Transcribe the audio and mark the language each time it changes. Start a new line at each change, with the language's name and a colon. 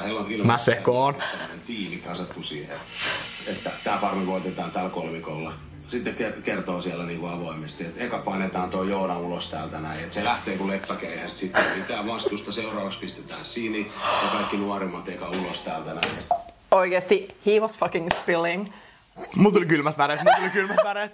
Finnish: Ja heillä on ilmeisesti tiimi kasattu siihen, että tää farmi voitetaan tällä kolmikolla. Sitten kertoo siellä niinku avoimesti, että eka painetaan tuo Joona ulos täältä näin. Että se lähtee kuin leppäkeihästä, sitten pitää vastusta, seuraavaksi pistetään Sini ja kaikki nuorimmat eka ulos täältä näin.
English: Oikeesti, he was fucking spilling.
Finnish: Mulla tuli kylmät väreet.